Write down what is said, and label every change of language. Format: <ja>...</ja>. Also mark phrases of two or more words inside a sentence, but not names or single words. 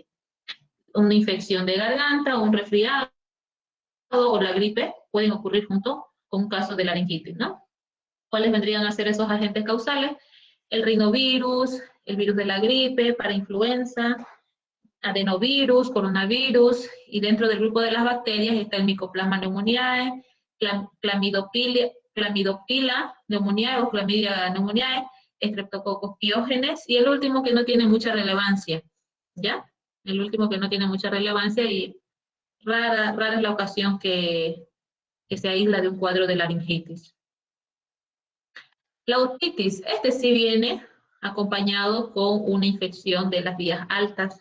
<es>Una infección de garganta, un resfriado o la gripe pueden ocurrir junto con un caso de laringitis, ¿no? ¿Cuáles vendrían a ser esos agentes causales? El rinovirus, el virus de la gripe, para influenza, adenovirus, coronavirus, y dentro del grupo de las bacterias está el Mycoplasma pneumoniae, Clamidopila pneumoniae o Chlamydia pneumoniae, Streptococcus pyogenes, y el último que no tiene mucha relevancia, ¿ya? El último que no tiene mucha relevancia y rara es la ocasión que se aísla de un cuadro de laringitis. La otitis, este sí viene acompañado con una infección de las vías altas.</es>